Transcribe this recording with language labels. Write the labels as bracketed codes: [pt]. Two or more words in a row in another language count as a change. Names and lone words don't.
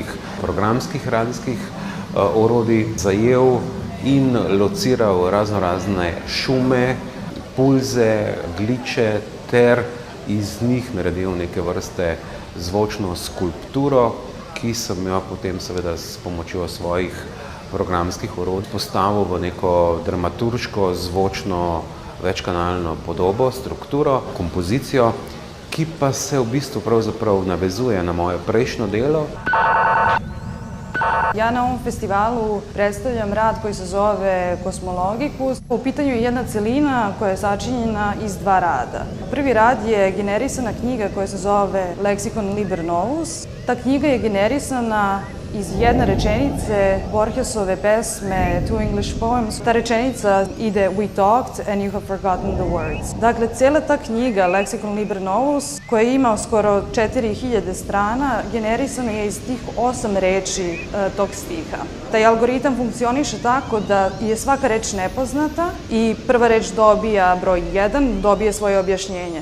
[sl] programskih radijskih orodij zajel in lociral raznorazne šume, pulze, gliče ter iz njih naredil neke vrste zvočno skulpturo, ki sem jo potem seveda s pomočjo svojih programskih orodij postavil v neko dramaturško, zvočno, večkanalno podobo, strukturo, kompozicijo, ki pa se v bistvu pravzaprav navezuje na moje prejšnjo delo. [sr] Ja na ovom festivalu predstavljam rad koji se zove Kosmologikus. U pitanju je jedna celina koja je sačinjena iz dva rada. Prvi rad je generisana knjiga koja se zove Lexicon Liber Novus. Ta knjiga je generisana iz jedne rečenice Borgesove pesme Two English Poems. Ta rečenica ide [en] We talked and you have forgotten the words. [sr] Dakle, cijela ta knjiga Lexicon Liber Novus, koja ima skoro 4000 strana, generisana je iz tih 8 reči tog stiha. Taj algoritam funkcioniše tako da je svaka reč nepoznata i prva reč dobija broj 1, dobije svoje objašnjenje.